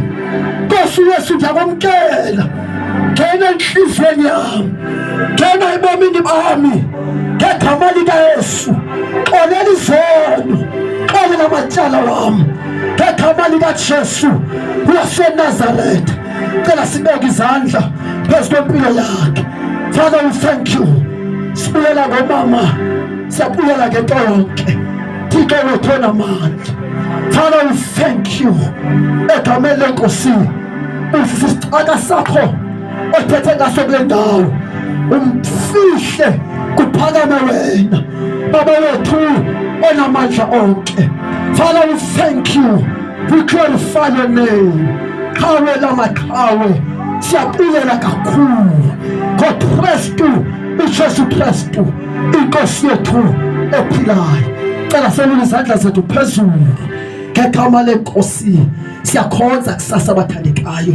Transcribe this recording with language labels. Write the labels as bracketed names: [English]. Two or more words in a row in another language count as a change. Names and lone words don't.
[Xhosa] Nkosi Yesu ndiyakwamkela. Ngena enhliziyweni yami. Ngena ebomini bami. Ngegama likaYesu. Xolela izono. Xolela amatyala wami. Ngegama likaJesu waseNazaretha. [Zulu] Cela sibeke izandla phezu kwempilo yakhe. [English] Father, we thank you. [Xhosa] Sibuyela ngomama. Siyabuyela ngento yonke. Thixo wethu onamandla. [English] Father, we thank you. [Xhosa] Egameni leNkosi. Usisicaka sakho othethe ngaso kule ndawo. Umfihle kuphakame wena. Baba wethu onamandla onke. [English] Father, we thank you. We glorify your name. [Xhosa] Kawe lamakawe. Siyabuyela kakhulu. KoKristu, uJesu Kristu, iNkosi yethu ephilayo. Cela selule izandla zethu phezulu. Ngegama leNkosi siyakhonza kusasa abathandekayo.